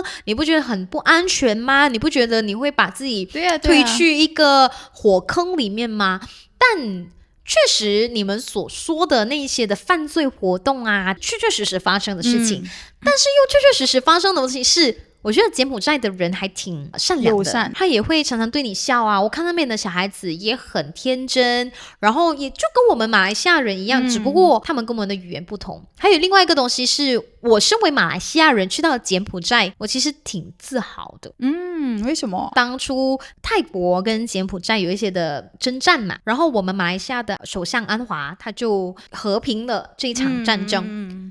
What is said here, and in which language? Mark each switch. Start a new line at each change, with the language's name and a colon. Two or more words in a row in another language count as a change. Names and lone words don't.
Chinese: 你不覺得很不安全嗎？你不覺得你會把自己推去一個火坑裡面嗎？但確實你們所說的那些的犯罪活動啊，確確實實發生的事情，但是又確確實實發生的東西是，我覺得柬埔寨的人還挺善良的，他也會常常對你笑啊。我看那邊的小孩子也很天真，然後也就跟我們馬來西亞人一樣，只不過他們跟我們的語言不同。還有另外一個東西是，我身為馬來西亞人去到柬埔寨，我其實挺自豪的。為什麼？當初泰國跟柬埔寨有一些的征戰嘛，然後我們馬來西亞的首相安華他就和平了這一場戰爭。